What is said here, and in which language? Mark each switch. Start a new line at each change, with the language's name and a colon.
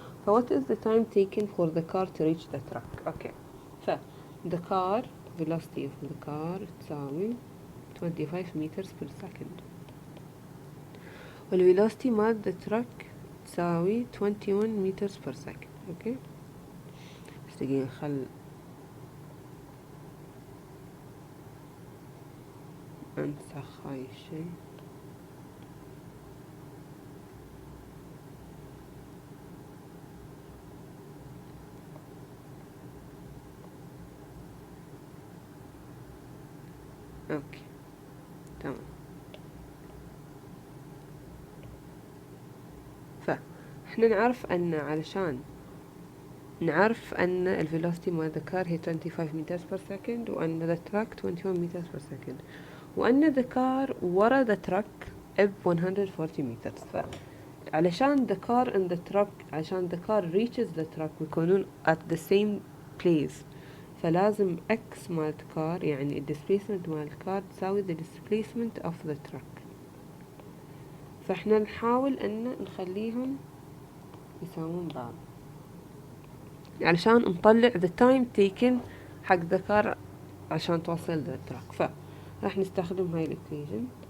English: So what is the time taken for the car to reach the truck? Okay. So the car velocity of the car
Arabic: تساوي
English: 25 meters per second.
Arabic: والvelocity مال the truck تساوي
English: 21 meters per second.
Arabic: اوكي. بس دقيقة خل انسخ هاي الشي. اوكي تمام. فاحنا نعرف ان علشان نعرف ان الفيلوسيتي مال the car هي
English: 25 meters per second
Arabic: وان the truck 21 meters per second وان the car ورا the truck ب 140 meters. فعلشان the car and the truck عشان the car reaches the truck بيكونون at the same place فلازم x مال car يعني ال displacement مال car تساوي
English: the displacement of the truck.
Arabic: فاحنا نحاول ان نخليهم يساوون بعض علشان نطلع
English: the time taken
Arabic: حق the car عشان توصل the truck. فراح نستخدم هاي equation.